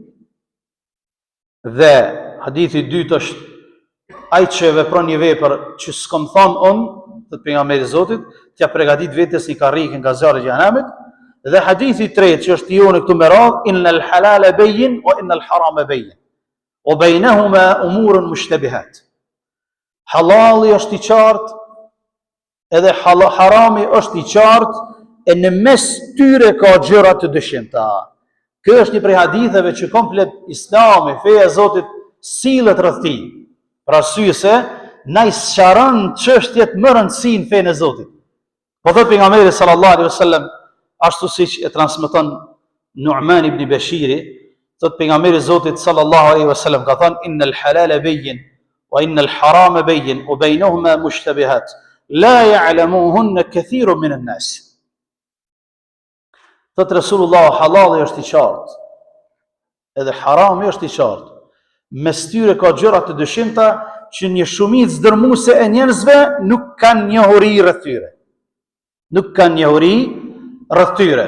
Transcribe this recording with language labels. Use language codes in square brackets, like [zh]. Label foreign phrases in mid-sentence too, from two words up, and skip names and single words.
[sq] Dhe hadithi i dytë është ai që vepron një vepër që s'kam thonë unë, thot pejgamberi i Zotit, t'ja përgatit vetes një karrikë nga zjarri i xhenemit. Dhe hadithi i tretë që është jone këtu me radhë, [ar] إن الحلال بين وإن الحرام بين وبينهما أمور مشتبهات. [sq] Halali është i qartë edhe harami është i qartë, e në mes tyre ka gjëra të dyshimta. Kjo është një prej haditheve që komplet Islami, feja e Zotit, sillet rreth tij. Për arsye se na i sqaron çështjet më rëndësinë fenë e Zotit. Po thot pejgamberi [ar] صلى الله عليه وسلم, [sq] ashtu siç e transmeton Nu'man ibn Bashiri, thot pejgamberi i Zotit [ar] صلى الله عليه وسلم [sq] ka thënë [ar] إن الحلال بين وإن الحرام بين وبينهما مشتبهات لا يعلمهن كثير من الناس. [sq] Thot Resulullah, halali është i qartë, edhe harami është i qartë. Mes tyre ka gjëra të dyshimta që një shumicë dërmuese e njerëzve nuk kanë njohuri rreth tyre. Nuk kanë njohuri rreth tyre.